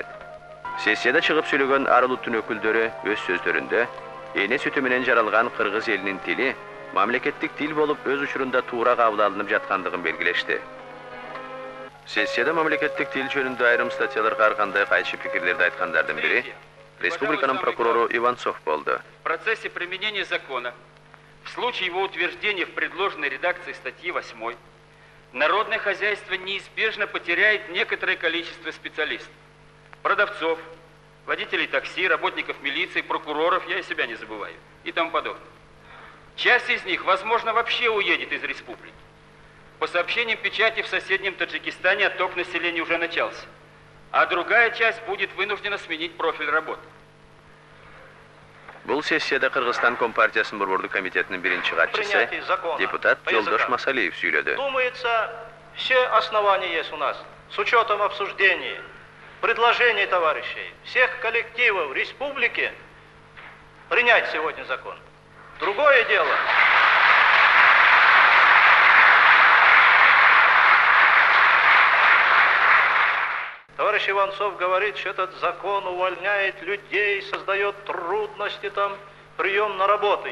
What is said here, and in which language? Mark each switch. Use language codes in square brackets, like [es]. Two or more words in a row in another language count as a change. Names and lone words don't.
[ky] Сессияда чыгып сүйлөгөн ар улуттун өкүлдөрү өз сөздөрүндө эне сүтү менен жаралган кыргыз элинин тили мамлекеттик тил болуп өз учурунда туура кабыл алынып жаткандыгын белгилешти. Сессияда мамлекеттик тил жөнүндө айрым статьяларга ар кандай кайчы пикирлерди айткандардын бири республиканын прокурору Иванцов болду. [ru] В процессе применения закона, в случае его утверждения в предложенной редакции статьи 8, народное хозяйство неизбежно потеряет некоторое количество специалистов. Продавцов, водителей такси, работников милиции, прокуроров, я и себя не забываю, и тому подобное. Часть из них, возможно, вообще уедет из республики. По сообщениям печати, в соседнем Таджикистане отток населения уже начался, а другая часть будет вынуждена сменить профиль работы. [ky] Бул сессияда Кыргызстан Компартиясынын борбордук комитетинин биринчи катчысы депутат Жолдош Масалиев сүйлөдү. [ru] Думается, все основания есть у нас, с учетом обсуждений, предложений товарищей, всех коллективов республики, принять сегодня закон. Другое дело. Товарищ Иванцов говорит, что этот закон увольняет людей, создает трудности, прием на работу.